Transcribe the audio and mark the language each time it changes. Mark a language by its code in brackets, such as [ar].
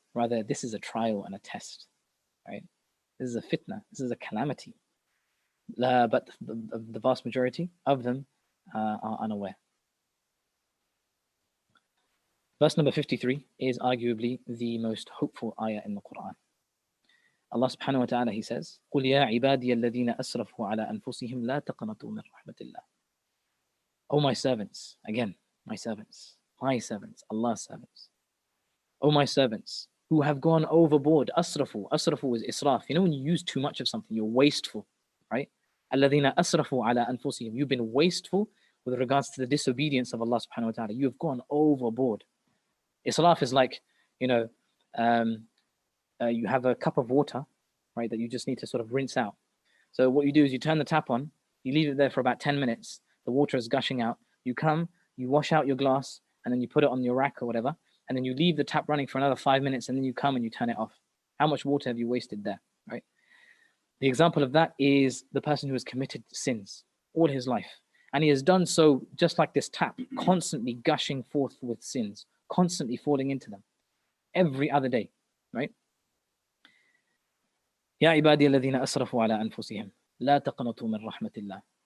[en] Rather, this is a trial and a test, right? This is a fitna, this is a calamity. But the vast majority of them are unaware. Verse number 53 is arguably the most hopeful ayah in the Qur'an. [ar] Allah subhanahu wa ta'ala, [en] He says, [ar] قُلْ يَا عِبَادِيَ الَّذِينَ أَسْرَفُوا عَلَىٰ أَنفُسِهِمْ لَا تَقْنَطُوا مِنْ رَحْمَةِ اللَّهِ. [en] O my servants, again, my servants, Allah's servants. O my servants, who have gone overboard. Asrafu is israf. When you use too much of something, you're wasteful, right? [ar] الَّذِينَ أَسْرَفُوا عَلَىٰ أَنفُسِهِمْ. [en] You've been wasteful with regards to the disobedience of Allah subhanahu wa ta'ala. You have gone overboard. Israf is like, you have a cup of water, right, that you just need to sort of rinse out. So what you do is you turn the tap on, you leave it there for about 10 minutes, the water is gushing out, you come, you wash out your glass, and then you put it on your rack or whatever, and then you leave the tap running for another 5 minutes, and then you come and you turn it off. How much water have you wasted there, right? The example of that is the person who has committed sins all his life, and he has done so just like this tap, constantly gushing forth with sins, constantly falling into them every other day, right? [ar] يا عبادي الذين أسرفوا على أنفسهم لا تقنطوا من رحمة الله.